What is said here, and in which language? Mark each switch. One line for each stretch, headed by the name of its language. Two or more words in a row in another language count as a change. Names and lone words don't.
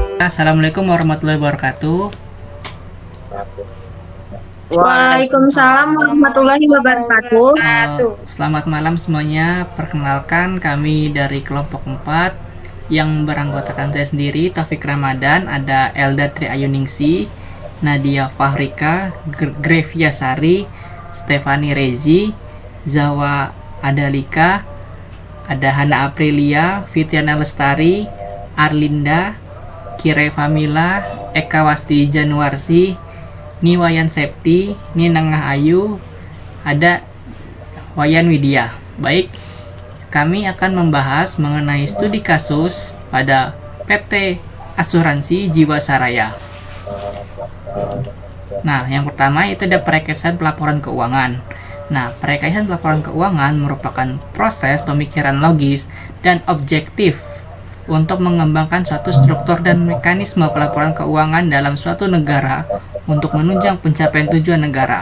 Arabic: السلام عليكم ورحمة الله وبركاته. وعليكم السلام ورحمة الله وبركاته.
Indonesian: Selamat malam semuanya. Perkenalkan, kami dari kelompok 4 yang beranggotakan saya sendiri, Taufik Ramadan, ada Elda Triayuningsi, Nadia Fahrika, Grevia Sari, Stefani Rezi, Zawa Adalika, ada Hana Aprilia, Fitriana Lestari, Arlinda, Kirai Famila, Eka Wasti Januarsi, Niwayan Septi, Ninengah Ayu, ada Wayan Widya. Baik, kami akan membahas mengenai studi kasus pada PT Asuransi Jiwasraya. Nah, yang pertama itu ada perekayaan pelaporan keuangan. Nah, perekayaan pelaporan keuangan merupakan proses pemikiran logis dan objektif untuk mengembangkan suatu struktur dan mekanisme pelaporan keuangan dalam suatu negara untuk menunjang pencapaian tujuan negara.